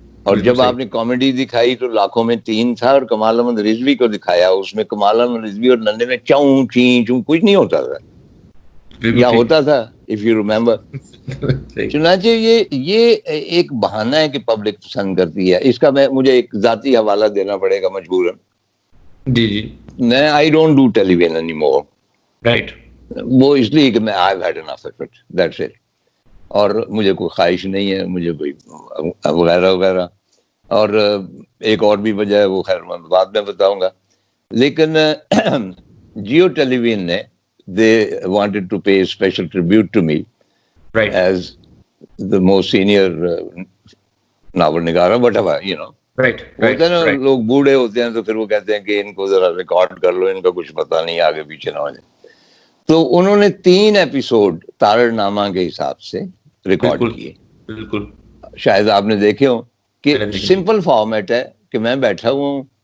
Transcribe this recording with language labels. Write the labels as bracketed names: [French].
[Urdu] اور جب آپ نے کامیڈی دکھائی تو لاکھوں میں 3 تھا, اور کمال احمد رضوی کو دکھایا, اس میں کمال احمد رضوی اور نندے میں چوں چیں چوں کچھ نہیں ہوتا تھا, یا ہوتا تھا [English] if you remember. [Urdu] چنانچہ یہ ایک بہانہ ہے کہ پبلک پسند کرتی ہے. اس کا مجھے ایک ذاتی حوالہ دینا پڑے گا مجبوراً. جی جی. میں [English] I don't do television anymore. Right. [Urdu] وہ اس لیے کہ میں [English] I've had enough of it. That's it. [Urdu] اور مجھے کوئی خواہش نہیں ہے, مجھے کوئی وغیرہ وغیرہ. اور ایک اور بھی وجہ ہے, وہ خیر میں بعد میں بتاؤں گا. لیکن جیو ٹیلی ویژن نے [English] they wanted to pay a special tribute to me right as the most senior [Urdu] novel نگارہ [English] whatever, you know. right [Urdu] ہوتے ہیں نا لوگ بوڑھے ہوتے ہیں تو پھر وہ کہتے ہیں کہ ان کو ذرا ریکارڈ کر لو, ان کا کچھ پتہ نہیں آگے پیچھے نہ ہو جائے. تو انہوں نے 3 ایپیسوڈ تارڑ نامہ کے حساب سے ریکارڈ کیے. بالکل شاید آپ نے دیکھے ہوں کہ سمپل فارمیٹ ہے کہ میں بیٹھا ہوں